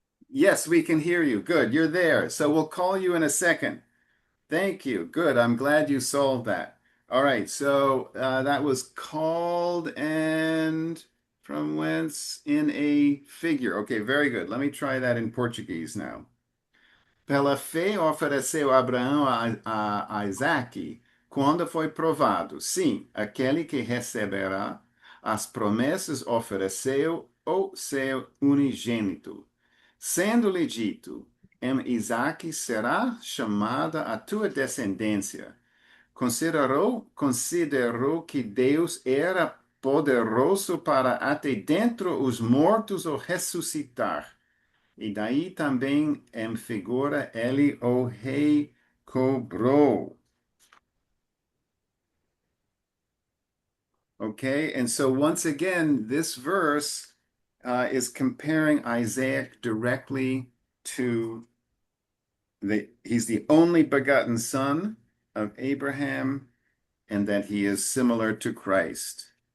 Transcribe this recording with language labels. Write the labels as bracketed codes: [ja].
[en] Yes, we can hear you. Good, you're there. So we'll call you in a second. Thank you. Good. I'm glad you solved that. All right. So that was called and from whence in a figure. Okay, very good. Let me try that in Portuguese now. [pt] Pela fé ofereceu Abraão a Isaque quando foi provado. Sim, aquele que receberá as promessas ofereceu o seu unigênito. Sendo-lhe dito, em Isaque será chamada a tua descendência. Considerou que Deus era poderoso para até dentro os mortos o ressuscitar. E daí também em figura ele o recobrou. [en] Okay, and so once again, this verse is comparing Isaac directly to he's the only begotten son of Abraham, and that he is similar to Christ.